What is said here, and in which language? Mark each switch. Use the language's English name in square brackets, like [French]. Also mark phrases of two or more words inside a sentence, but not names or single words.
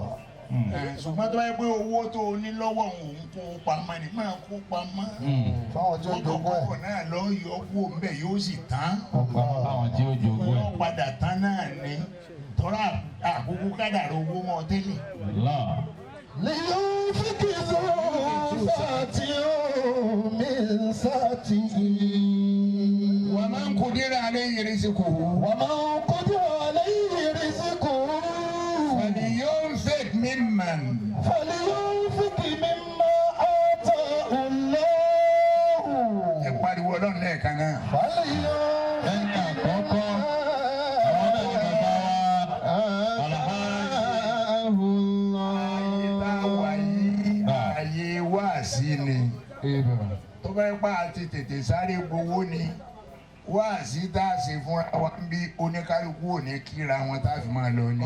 [Yoruba] ṣùgbọ́n tó bá yẹ pé owó tó o ní lọ́wọ́ òun kó o pamọ́ ni máa kó pamọ́. fáwọn tí ó jogún ẹ̀. ọkọ̀ náà lọ yọ kó o mbẹ̀ yóò sì tán. fáwọn tí ó jogún ẹ̀. yóò padà tán náà ni tọ́lá àkókò kádàrá owó mọ́ tẹ́lẹ̀. [Arabic] لينفق ذو سعة من سعته ومن قدر عليه رزقه فلينفق مما آتاه الله. [Yoruba] ẹ pariwo Ọlọ́run lẹ́ẹ̀kan náà. ẹni àkọ́kọ́ ayé wáàsí ni tó bá pa àti tètè sáré gbowó ni wáàsí tá a ṣe fúnra wa ń bí oníkálukú ò ní kíra wọn tá a fi máa lọ ni.